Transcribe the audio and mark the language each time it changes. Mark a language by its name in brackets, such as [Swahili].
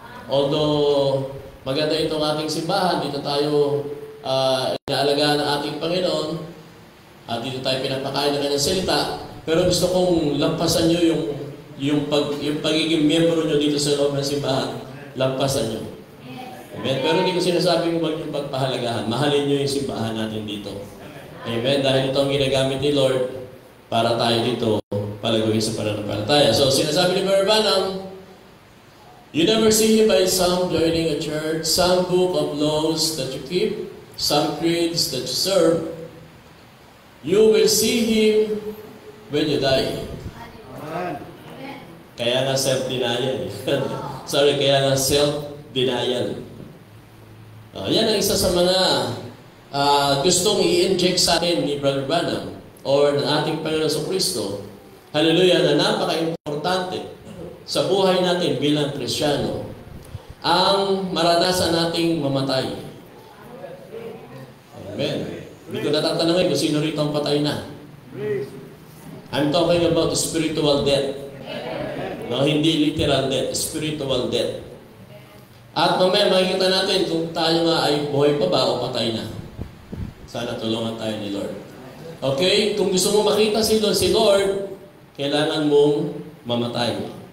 [Filipino] Although maganda itong ating simbahan, dito tayo inaalagaan ng ating Panginoon at dito tayo pinapakain ng kanyang salita, pero gusto kong lampasan nyo yung pagiging miyembro nyo dito sa loob ng simbahan. Lampasan nyo. Amen? Pero hindi ko sinasabing huwag yung pagpahalagahan. Mahalin nyo yung simbahan natin dito. Amen? Dahil ito ang ginagamit ni Lord para tayo dito palaguin sa pananampalataya. [English] So, [Filipino] sinasabi ni [English] Brother Branham, you never see Him by some joining a church, some book of laws that you keep, some creeds that you serve. You will see Him when you die. [Filipino] Kaya nga self-denial. Kaya nga self-denial. Yan ang isa sa mga gustong i-inject sa atin ni Brother Branham or ng ating Panginoon Kristo. Hallelujah, na napaka-importante sa buhay natin bilang Kristiyano ang maranasan nating mamatay. Amen. Hindi ko natatanungin kung sino rito ang patay na. [English] I'm talking about spiritual death. No, hindi literal death, spiritual death. [Filipino] At mamaya makikita natin kung tayo nga ay buhay pa ba o patay na. Sana tulungan tayo ni Lord. Okay? Kung gusto mo makita si Lord, kailangan mong mamatay.